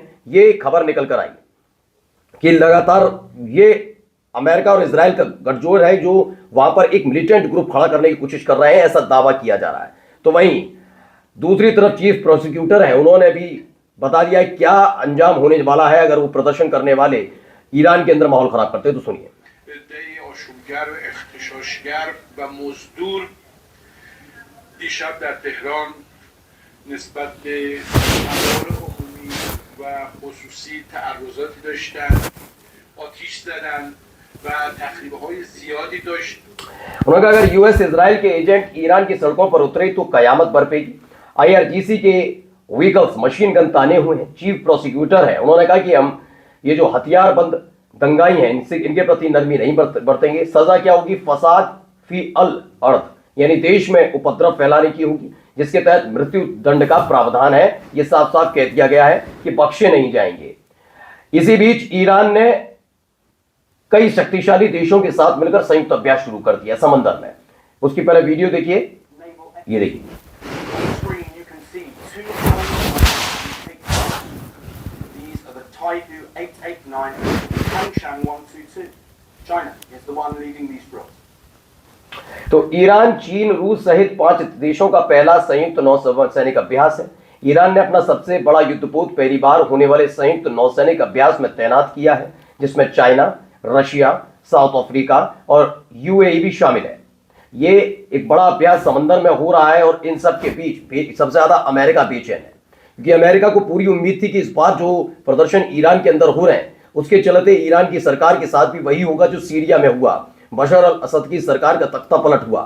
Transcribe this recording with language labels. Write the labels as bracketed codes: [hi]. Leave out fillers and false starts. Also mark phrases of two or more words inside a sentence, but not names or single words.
[hi] ये खबर निकल कर आई कि लगातार ये अमेरिका और इजराइल का गठजोड़ है जो वहां पर एक [en] militant group [hi] खड़ा करने की कोशिश कर रहे हैं, ऐसा दावा किया जा रहा है। तो वहीं दूसरी तरफ [en] chief prosecutor [hi] है, उन्होंने भी बता दिया क्या अंजाम होने वाला है अगर वो प्रदर्शन करने वाले ईरान के अंदर माहौल खराब करते हैं। तो सुनिए। [fa] گر و اغتشاشگر و مزدور دیشب در تهران نسبت به اموال عمومی و خصوصی تعرضاتی داشتن، آتش زدن و تخریب‌های زیادی داشت. [hi] उन्होंने कहा अगर US इजराइल के एजेंट ईरान की सड़कों पर उतरे तो कयामत बरपेगी। IRGC के [en] vehicles machine gun [hi] ताने हुए हैं। [en] chief prosecutor [hi] है, उन्होंने कहा कि हम ये जो हथियारबंद दंगाई हैं इनके प्रति नरमी नहीं बरतेंगे। सजा क्या होगी? [ar] فساد في الأرض, [hi] यानी देश में उपद्रव फैलाने की होगी, जिसके तहत मृत्यु दंड का प्रावधान है। यह साफ साफ कह दिया गया है कि बख्शे नहीं जाएंगे। इसी बीच ईरान ने कई शक्तिशाली देशों के साथ मिलकर संयुक्त अभ्यास शुरू कर दिया समंदर में। उसकी पहले वीडियो देखिए, ये देखिए। Taihu 889 Tangshan 122. [en] China is the one leading these drills. [hi] तो ईरान, चीन, रूस सहित 5 देशों का पहला संयुक्त नौसैनिक अभ्यास है। ईरान ने अपना सबसे बड़ा युद्धपोत पहली बार होने वाले संयुक्त नौसैनिक अभ्यास में तैनात किया है, जिसमें चाइना, रशिया, साउथ अफ्रीका और UAE भी शामिल है। ये एक बड़ा अभ्यास समंदर में हो रहा है और इन सब के बीच सबसे ज्यादा अमेरिका बेचैन है, क्योंकि अमेरिका को पूरी उम्मीद थी कि इस बार जो प्रदर्शन ईरान के अंदर हो रहे हैं उसके चलते ईरान की सरकार के साथ भी वही होगा जो सीरिया में हुआ, बशर अल असद की सरकार का तख्ता पलट हुआ।